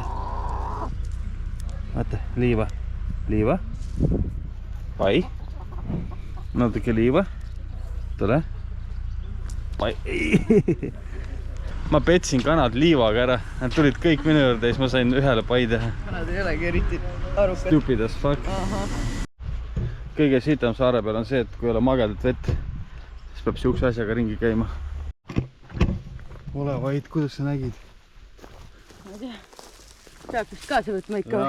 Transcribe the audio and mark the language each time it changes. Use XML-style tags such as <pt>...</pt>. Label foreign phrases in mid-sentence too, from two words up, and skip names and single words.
<et>Võtta. Liiva. Liiva. Pai. Natuke liiva. Tule. Pai. Ma petsin kanad liivaga ära. Nad tulid kõik minu juurde ja siis ma sain ühele pai teha. Kanad ei olegi eriti arukad.</et> <en>Stupid as fuck.</en> <et>Kõige sitam saare peal on see, et kui ei ole magedat vett, siis peab siukse asjaga ringi käima. Ole vaid, kuidas sa nägid? Ma ei tea. Peab vist kaasa võtma ikka või?</et>